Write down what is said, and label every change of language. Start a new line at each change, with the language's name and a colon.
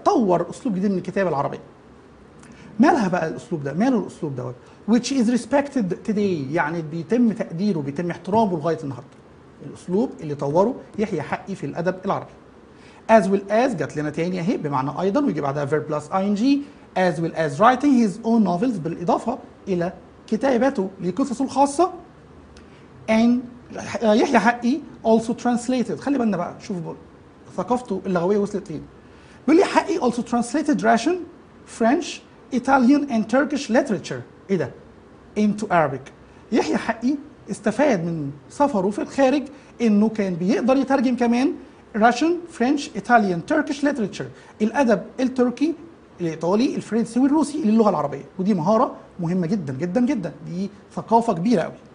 Arabic: طور أسلوب جديد من الكتابة العربية. مالها بقى الأسلوب ده؟ ماله الأسلوب دوت؟ which is respected today يعني بيتم تقديره بيتم احترامه لغاية النهاردة. الأسلوب اللي طوره يحيى حقي في الأدب العربي. as well as جات لنا تاني أهي بمعنى أيضا ويجي بعدها verb plus ing as well as writing his own novels بالإضافة إلى كتابته لقصصه الخاصة.
English: and يحيى حقي also translated.
Arabic: خلي بالنا بقى شوفوا ثقافته اللغوية وصلت فين.
English: بيقول لي حقي also translated Russian, French, Italian and Turkish literature.
Arabic: ايه ده؟ into Arabic. يحيى حقي استفاد من سفره في الخارج انه كان بيقدر يترجم كمان Russian, French, Italian, Turkish literature. الادب التركي، الايطالي، الفرنسي والروسي للغة العربية، ودي مهارة مهمة جدا جدا جدا، دي ثقافة كبيرة قوي.